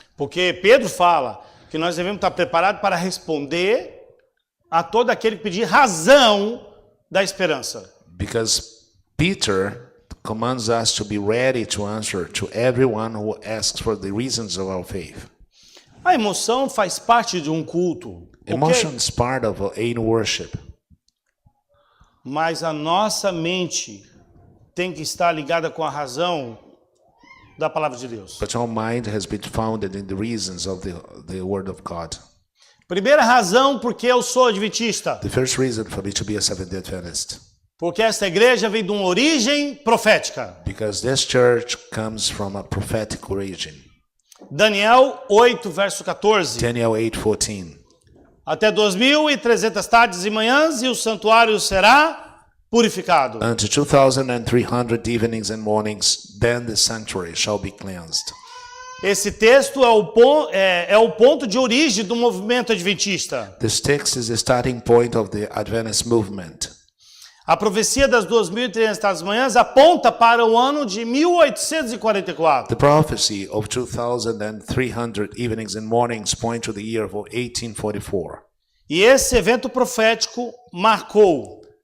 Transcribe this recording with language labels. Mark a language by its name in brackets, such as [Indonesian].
[Portuguese] Porque Pedro fala que nós devemos estar preparados para responder a todo aquele que pedir razão da esperança. [English] Because Peter commands us to be ready to answer to everyone who asks for the reasons of our faith. [Portuguese] A emoção faz parte de um culto, [English] Emotion ok? is part of a worship, [Portuguese] Mas a nossa mente tem que estar ligada com a razão da palavra de Deus. [English] but our mind has been founded in the reasons of the Word of God. [Portuguese] Primeira razão porque eu sou adventista. [English] The first reason for me to be a Seventh-day Adventist, [Portuguese] Porque esta igreja vem de uma origem profética. [English] because this church comes from a prophetic origin. [Portuguese] Daniel 8, verso 14. [English] Daniel 8:14. [Portuguese] Até 2.300 tardes e manhãs e o santuário será purificado. [English] Unto 2,300 evenings and mornings, then the sanctuary shall be cleansed. [Portuguese] Esse texto é o ponto de origem do movimento adventista. [English] This text is the starting point of the Adventist movement. [Portuguese] A profecia das 2.300 tardes e manhãs aponta para o ano de 1844. [English] The prophecy of 2,300 evenings and mornings point to the year of 1844. [Portuguese] E esse evento profético marcou